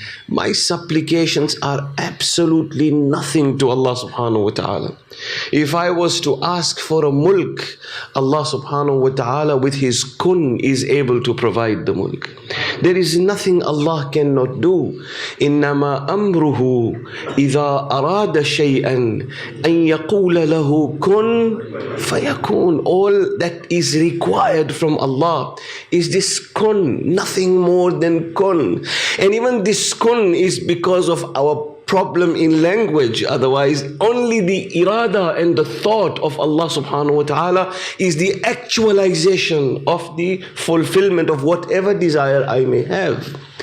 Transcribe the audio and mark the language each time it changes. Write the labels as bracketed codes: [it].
[en] My supplications are absolutely nothing to Allah subhanahu wa ta'ala. If I was to ask for a mulk, Allah subhanahu wa ta'ala with His kun is able to provide the mulk. There is nothing Allah cannot do. [ar] إِنَّمَا أَمْرُهُ إِذَا أَرَادَ شَيْئًا أَن يَقُولَ لَهُ كُن فَيَكُونُ. [en] All that is required from Allah is this kun, nothing more than kun. And even this kun is because of our problem in language. Otherwise, only the irada and the thought of Allah subhanahu wa ta'ala is the actualization of the fulfillment of whatever desire I may have.